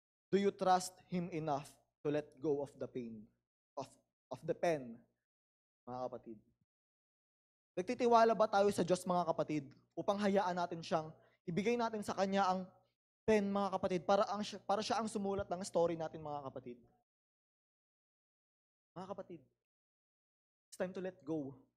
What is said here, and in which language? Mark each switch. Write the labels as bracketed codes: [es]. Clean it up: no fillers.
[en] Do you trust Him enough to let go of the pain, of the pen, mga kapatid? [tl] Nagtitiwala ba tayo sa Diyos, mga kapatid, upang hayaan natin siyang, ibigay natin sa Kanya ang pen, mga kapatid, para siya ang sumulat ng story natin, mga kapatid? [en] Mga kapatid, it's time to let go.